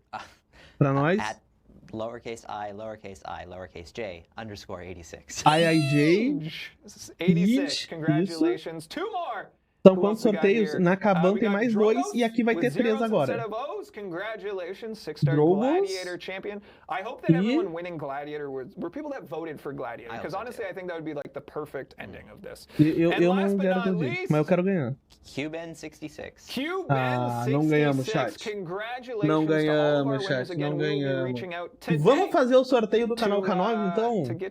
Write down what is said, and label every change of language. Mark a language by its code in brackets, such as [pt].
[pt] Pra nós. [en] At lowercase I, lowercase j, _86. IIJ. 86. Congratulations. 2 more. [pt] São quantos sorteios? Na Kabam tem mais 2 e aqui vai ter 3 agora. [en] Congratulations, 6-star Gladiator champion. I hope that everyone winning Gladiator were people that voted for Gladiator, because honestly I think that would be like the perfect ending of this. [pt] Eu não quero perder, mas eu quero ganhar. [en] Cuban66. [pt] Não ganhamos, chat. Não ganhamos, chat. Não ganhamos. Vamos fazer o sorteio do canal K9, então?